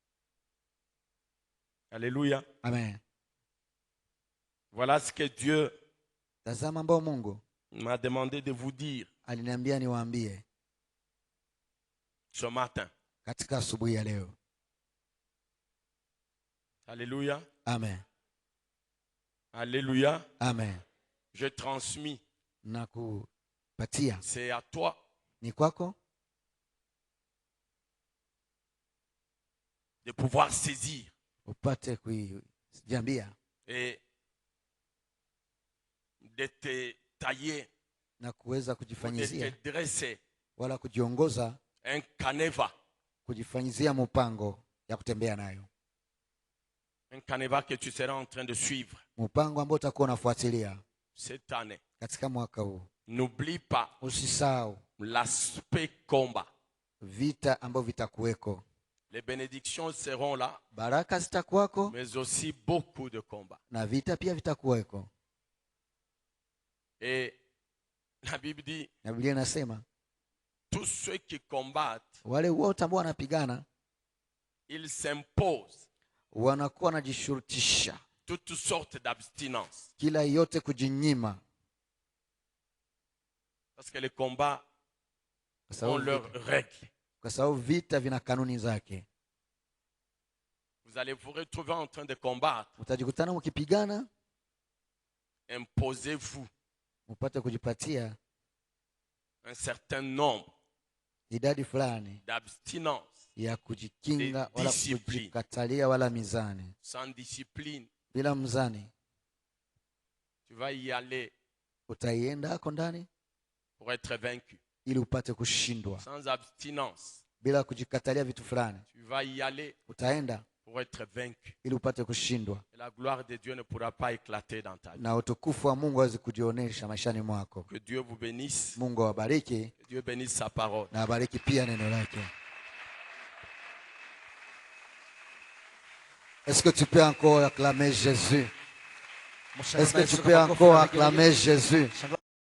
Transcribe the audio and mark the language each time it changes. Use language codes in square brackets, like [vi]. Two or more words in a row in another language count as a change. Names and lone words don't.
[fr] Alléluia. Amen. Voilà ce que Dieu [sw] Tazama ambao Mungu [fr] m'a demandé de vous dire [sw] aliniambia niwaambie [fr] ce matin. [sw] katika asubuhi ya leo. [fr] Alléluia. Amen. Alléluia. Amen. Je transmis. [sw] Na kupatia [fr] C'est à toi [sw] ni kwako [fr] de pouvoir saisir [sw] upate kujiambia [fr] et de te tailler, [sw] na kuweza [fr] ou de [sw] kujifanyizia [fr] te dresser [sw] wala kujiongoza, [fr] un canevas. [sw] kujifanyizia mpango ya kutembea nayo, [fr] Un canevas que tu seras en train de suivre [sw] mpango ambao utakuwa unafuatilia [fr] cette année. [sw] katika mwaka huu. [fr] N'oublie pas [sw] Usisahau [fr] l'aspect combat. [sw] vita ambavyo vitakuweko. [fr] Les bénédictions seront là, [sw] Baraka zitakuwako [fr] mais aussi beaucoup de combats. [sw] na vita pia vitakuweko. [fr] Et la Bible dit, [sw] Na Biblia inasema [fr] tous ceux qui combattent, [sw] wale wote ambao wanapigana [fr] ils s'imposent [sw] wanakuwa wanajishurutisha [fr] toutes sortes d'abstinence. [sw] kila yote kujinyima, [fr] Parce que les combats [sw] kwa [fr] ont [sw] sababu [fr] leurs règles. [sw] kwa sababu vita vina kanuni zake. [fr] Vous allez vous retrouver en train de combattre. [sw] Utajikutana mkipigana, [fr] Imposez-vous [sw] upate kujipatia [fr] un certain nombre [sw] idadi fulani [fr] d'abstinence. [sw] ya kujikinga wala [fr] Discipline. [sw] kujikatalia wala mizani. [fr] Sans discipline, [sw] Bila mzani [fr] tu vas y aller [sw] utaienda hako ndani [fr] pour être vaincu. [sw] ili upate kushindwa. [fr] Sans abstinence, [sw] Bila kujikatalia vitu fulani [fr] tu vas y aller [sw] utaenda [fr] pour être vaincu. [sw] ili upate kushindwa, [fr] Et la gloire de Dieu ne pourra pas éclater dans ta vie. [sw] na utukufu wa Mungu hawezi kujionyesha maishani mwako. [fr] Que Dieu vous bénisse. [sw] Mungu awabariki [fr] Que Dieu bénisse sa parole. [sw] na abariki pia neno lake. [fr] Est-ce que tu peux encore acclamer Jésus? Est-ce que tu peux encore acclamer Jésus?